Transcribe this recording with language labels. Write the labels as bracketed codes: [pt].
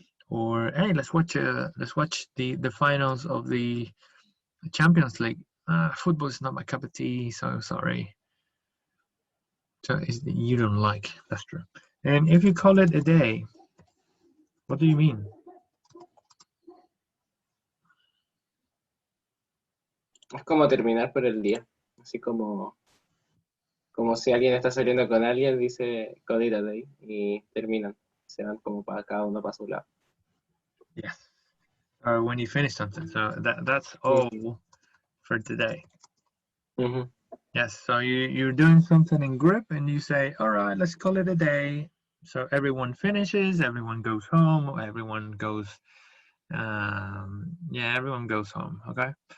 [en] Or hey, let's watch the finals of the Champions League. Football is not my cup of tea, so sorry. So you don't like, that's true. And if you call it a day, what do you mean? [es] Es como terminar por el día, así como si alguien está saliendo con alguien, dice [en] call it a day [es] y terminan. se van como para cada uno para su lado. [en] Yes. Or when you finish something. So that's all for today. Ujú. Yes. So you're doing something in group and you say, all right, let's call it a day. So everyone finishes, everyone goes home, everyone goes, everyone goes home. Okay.